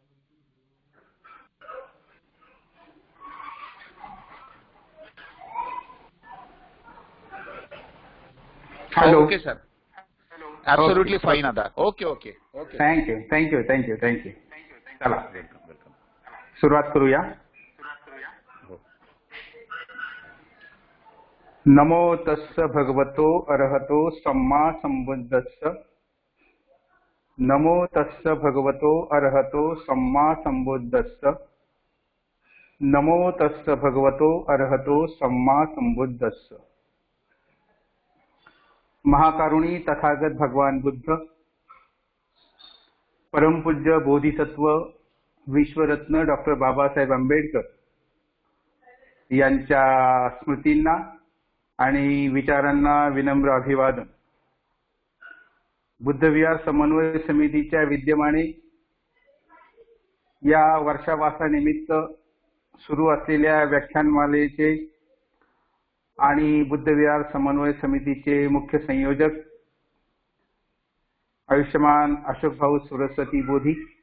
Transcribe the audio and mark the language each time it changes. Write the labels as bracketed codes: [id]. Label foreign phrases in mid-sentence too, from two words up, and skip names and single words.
[en] हॅलो. OK sir. Absolutely fine आता. OK OK OK. thank you thank you thank you thank you. [mr] चला [en] welcome welcome. [mr] सुरुवात करूया. हो. [pi] नमो तस्स भगवतो अरहतो सम्मा संबुद्धस्स. नमो तस्स भगवतो अरहतो सम्मा संबुद्धस्स. नमो तस्स भगवतो अरहतो सम्मा संबुद्धस्स. [mr] महाकारुणी तथागत भगवान बुद्ध, परमपूज्य बोधिसत्व विश्वरत्न डॉक्टर बाबासाहेब आंबेडकर यांच्या स्मृतींना आणि विचारांना विनम्र अभिवादन. बुद्धविहार समन्वय समितीच्या विद्यमाने या वर्षावासानिमित्त सुरू असलेल्या व्याख्यानमालेचे आणि बुद्धविहार समन्वय समितीचे मुख्य संयोजक आयुष्यमान अशोक भाऊ सरस्वती बोधी